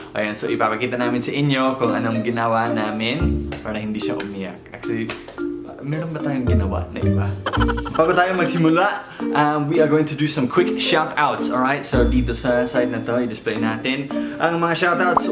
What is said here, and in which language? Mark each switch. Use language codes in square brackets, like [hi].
[tl] Ayan, so ipapakita namin sa inyo kung anong ginawa namin para hindi siya umiyak. Actually, meron ba tayong ginawa na iba? Bago tayo magsimula, [en] we are going to do some quick shoutouts, alright? [tl] So dito sa side na to, i-display natin ang mga shoutouts.